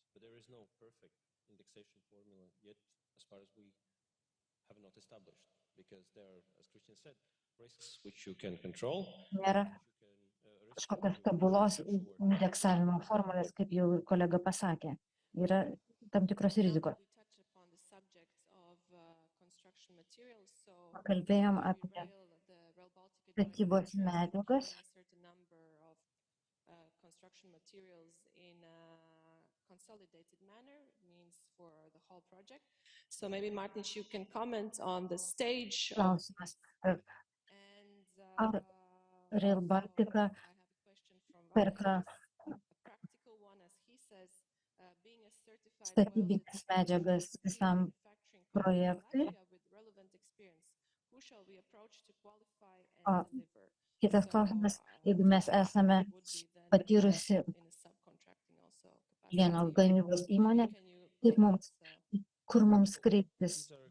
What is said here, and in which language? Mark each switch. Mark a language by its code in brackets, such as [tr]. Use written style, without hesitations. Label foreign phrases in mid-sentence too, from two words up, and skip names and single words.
[lt] Nėra kažkokios tobulos indeksavimo formulės, kaip jau kolega pasakė. Yra tam tikros rizikos. Kalbėjom apie statybos medžiagas. [en] Consolidated manner means for the whole project. So maybe Martin, you can comment on the stage. [lt] Klausimas, ar Rail Baltica perka statybinės medžiagas visam projektui? Kitas klausimas, jeigu mes esame patyrusi vieno gamybos įmonė, kur mums kreiptis?